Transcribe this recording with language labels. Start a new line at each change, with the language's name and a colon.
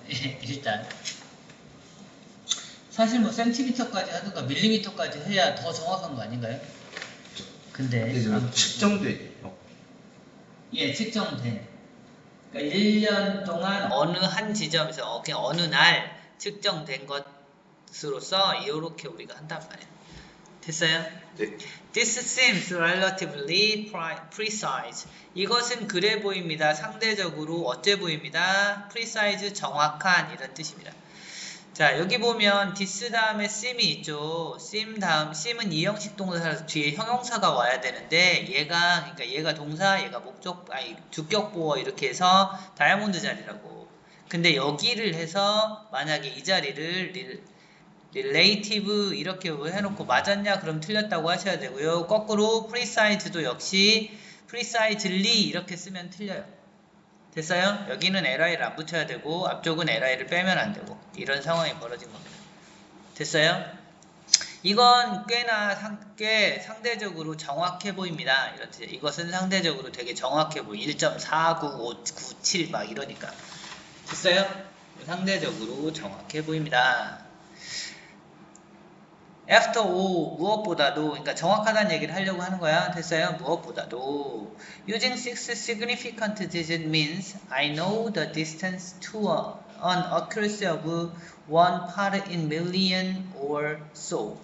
Korean: 일단 사실 센티미터까지 하든가 밀리미터까지 해야 더 정확한 거 아닌가요? 근데 측정돼. 측정된. 그러니까 1년 동안 어느 한 지점에서 그냥 어느 날 측정된 것으로서 이렇게 우리가 한단 말이에요. 됐어요? 네.
English: This seems relatively precise.
Korean: 이것은 그래 보입니다. 상대적으로 어째 보입니다. precise 정확한 이런 뜻입니다. 자, 여기 보면 this 다음에 sim이 있죠. sim 다음, sim은 이형식 동사라서 뒤에 형용사가 와야 되는데 그러니까 얘가 동사, 얘가 목적, 아니 주격 보어 이렇게 해서 다이아몬드 자리라고. 근데 여기를 해서 만약에 이 자리를 relative 이렇게 해놓고 맞았냐? 그럼 틀렸다고 하셔야 되고요. 거꾸로 precise도 역시 precisely 이렇게 쓰면 틀려요. 됐어요? 여기는 li를 안 붙여야 되고 앞쪽은 li를 빼면 안 되고 이런 상황이 벌어진 겁니다. 됐어요? 이건 꽤 상대적으로 정확해 보입니다. 이렇지. 이것은 상대적으로 되게 정확해 보여. 1.49597 막 이러니까. 됐어요? 상대적으로 정확해 보입니다.
English: after all,
Korean: 무엇보다도, 그러니까 정확하다는 얘기를 하려고 하는 거야. 됐어요? 무엇보다도.
English: Using six significant digits means I know the distance to an accuracy of 1 part in million or so.